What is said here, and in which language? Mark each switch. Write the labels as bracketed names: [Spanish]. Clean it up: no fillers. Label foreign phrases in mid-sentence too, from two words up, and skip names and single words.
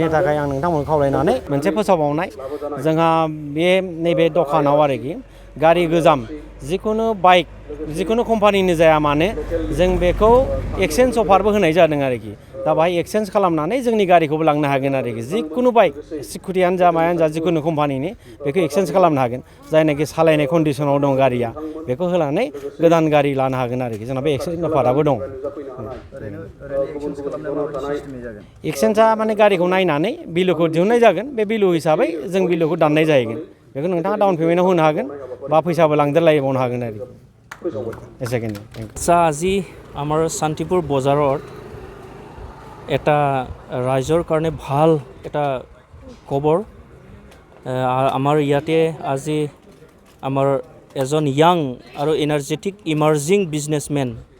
[Bodo] थाखाय आं नोंथांमोनखौ खावलायनानै मोनसे फोसावबावनाय जोंहा बे नैबे दखानाव आरोखि गारि गोजाम जिखुनु बाइक जिखुनु कम्पानिनि जाया मानो जों बेखौ एक्सचेन्ज अफारबो होनाय जादों आरोखि दा बाहाय एक्सचेन्ज खालामनानै जोंनि गारिखौबो लांनो हागोन आरोखि जिखुनु बाइक स्कुटियानो जा मायानो जा जिखुनु कम्पानिनि बेखौ एक्सचेन्ज खालामनो हागोन जायनाखि सालायनाय कन्डिसनाव दं गारिया बेखौ होनानै गोदान गारि लानो हागोन आरोखि जोंना बे एक्सचेन्ज अफाराबो दं एक्सचेन्जआ माने गारिखौ नायनानै बिलुखौ दिहुननाय जागोन बे बिलु हिसाबै जों बिलुखौ दाननाय जाहैगोन बेखौ नोंथाङा डाउन पेमेन्टआव होनो हागोन बा फैसाबो लांदेरलायबावनो हागोन आरोखि [Assamese] আজি আমাৰ শান্তিপুৰ বজাৰত এটা ৰাইজৰ কাৰণে ভাল এটা খবৰ আমাৰ ইয়াতে আজি আমাৰ এজন ইয়াং আৰু [English] energetic emerging businessman